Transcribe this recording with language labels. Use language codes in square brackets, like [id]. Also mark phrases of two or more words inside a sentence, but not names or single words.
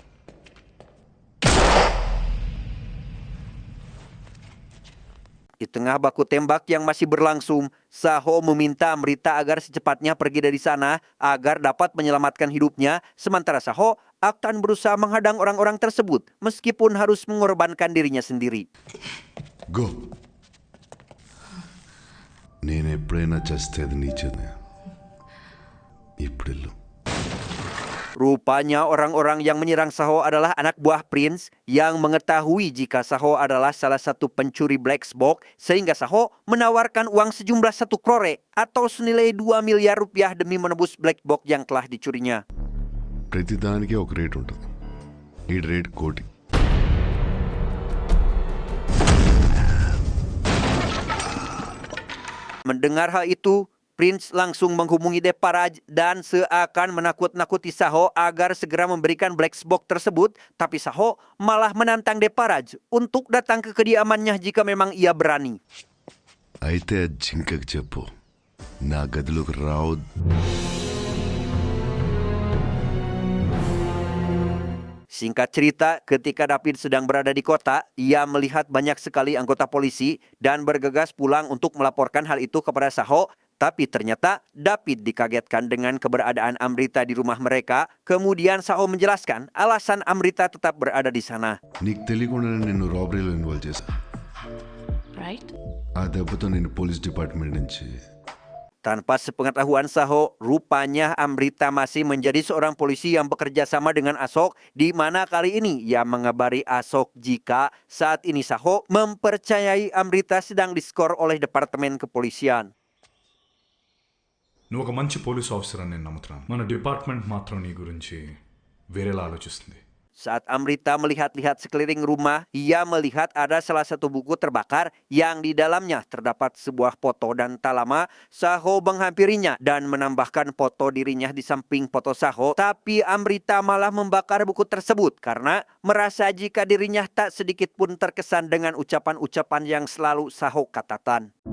[id] Di tengah baku tembak yang masih berlangsung, Saho meminta Amrita agar secepatnya pergi dari sana agar dapat menyelamatkan hidupnya, sementara Saho akan berusaha menghadang orang-orang tersebut meskipun harus mengorbankan dirinya sendiri. [te] Go. నేను ఎప్పుడైనా చస్తేది నీచేనే ఇప్పుడు [id] Rupanya orang-orang yang menyerang Saho adalah anak buah Prince yang mengetahui jika Saho adalah salah satu pencuri Black Box, sehingga Saho menawarkan uang sejumlah 1 crore atau senilai 2 miliar rupiah demi menebus Black Box yang telah dicurinya. [te] ప్రతిదానికి ఒక రేట్ ఉంటుంది. ఈ రేట్ కోటి. [id] Mendengar hal itu, Prince langsung menghubungi Devaraj dan seakan menakut-nakuti Saho agar segera memberikan Black Box tersebut, tapi Saho malah menantang Devaraj untuk datang ke kediamannya jika memang ia berani. [te] అయితే ఆ జింకకు చెప్పు నా గదిలోకి రావు. [id] Singkat cerita, ketika David sedang berada di kota, ia melihat banyak sekali anggota polisi dan bergegas pulang untuk melaporkan hal itu kepada Saho. Tapi ternyata David dikagetkan dengan keberadaan Amrita di rumah mereka. Kemudian Saho menjelaskan alasan Amrita tetap berada di sana. [te] నీకు తెలియకుండానే నిన్ను రాబరీలో ఇన్వాల్వ్ చేశా. [en] Right? [te] ఆ దెబ్బతో నేను [en] police department [te] నుంచి [id] Tanpa sepengetahuan Saho, rupanya Amrita masih menjadi seorang polisi yang bekerja sama dengan Ashok, di mana kali ini ia mengabari Ashok jika saat ini Saho mempercayai Amrita sedang diskor oleh Departemen Kepolisian. [te] నువ్వు ఒక మంచి [en] police officer [te] అని నేను నమ్ముతున్నాను. మన డిపార్ట్మెంట్ మాత్రం నీ గురించి వేరేలా ఆలోచిస్తుంది. [id] Saat Amrita melihat-lihat sekeliling rumah, ia melihat ada salah satu buku terbakar yang di dalamnya terdapat sebuah foto, dan tak lama Saho menghampirinya dan menambahkan foto dirinya di samping foto Saho. Tapi Amrita malah membakar buku tersebut karena merasa jika dirinya tak sedikit pun terkesan dengan ucapan-ucapan yang selalu Saho katakan.